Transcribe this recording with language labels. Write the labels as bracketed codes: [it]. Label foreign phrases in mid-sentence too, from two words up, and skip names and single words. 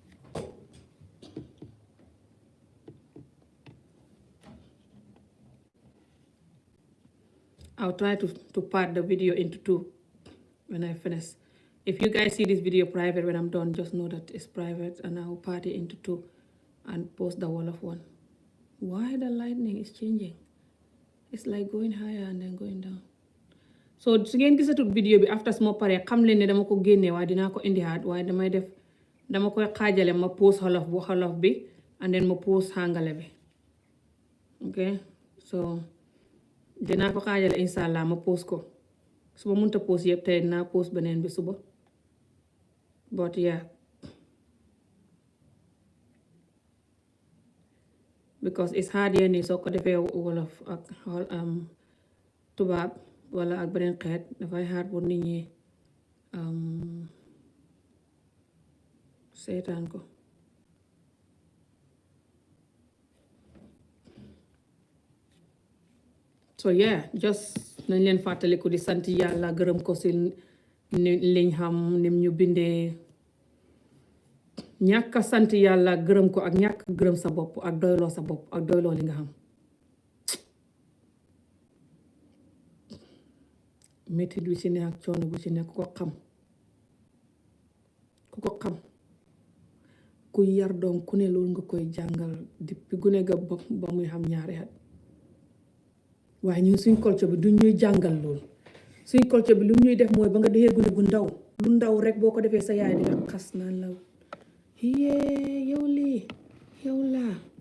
[en] I'll try to part the video into two when I finish. If you guys see this video private when I'm done, just know that it's private and I'll part it into two and post the Wolof one. Why the lightning is changing? It's like going higher and then going down. [wo] So su ngeen gisatul video bi after suma paree xam leen ne dama ko génne waaye dinaa ko indiwaat waaye dama koy xaajale ma post xolof bi [en] and then [wo] ma post hàngale bi ok so dinaa ko xaajale inshallah ma post ko su ma mënta post yëpp tey dinaa post beneen bi suba [en] but yeah because it's hard [wo] yenn yi soo ko defee wolof ak tubaab wala ak beneen xeet dafay hard pour nit ñi seetaan ko [en] so yeah just [wo] nañ leen fàttaliku di sant yàlla gërëm ko si liñ xam nim ñu bindee ñàkk a sant yàlla gërëm ko ak ñàkk gërëm sa bopp ak doyloo sa bopp ak doyloo li nga xam métit bi ci ne ak coono bu ci ne ku ko xam ku yar doom ku ne loolu nga koy jàngal depuis gune ga ba muy xam ñaari at waaye ñun suñ culture bi duñ ñuy jàngal loolu suñ culture bi lu ñuy def mooy ba nga dexee gune gu ndaw lu ndaw rek boo ko defee sa yaay di la xas naan la yee yow lii yow laa